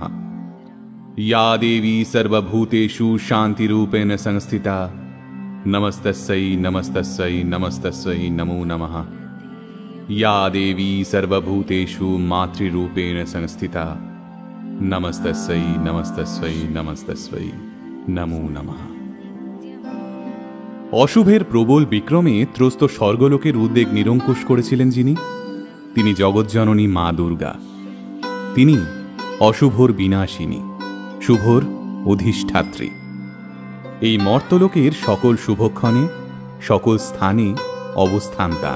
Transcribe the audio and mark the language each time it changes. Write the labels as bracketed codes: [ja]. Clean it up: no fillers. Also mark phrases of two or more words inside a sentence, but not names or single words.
[sa] या देवी सर्वभूतेषु शान्तिरूपेण संस्थिता नमस्तस्यै नमस्तस्यै नमस्तस्यै नमो नमः। या देवी सर्वभूतेषु मातृरूपेण संस्थिता नमस्तस्यै नमस्तस्यै नमस्तस्यै नमो नमः। [bn] অশুভের প্রবল বিক্রমে ত্রস্ত স্বর্গলোকের উদ্বেগ নিরঙ্কুশ করেছিলেন যিনি, তিনি জগজ্জননী মা দুর্গা। তিনি অশুভর বিনাশিনী, শুভর অধিষ্ঠাত্রী। এই মর্তলোকের সকল শুভক্ষণে সকল স্থানে অবস্থান তার।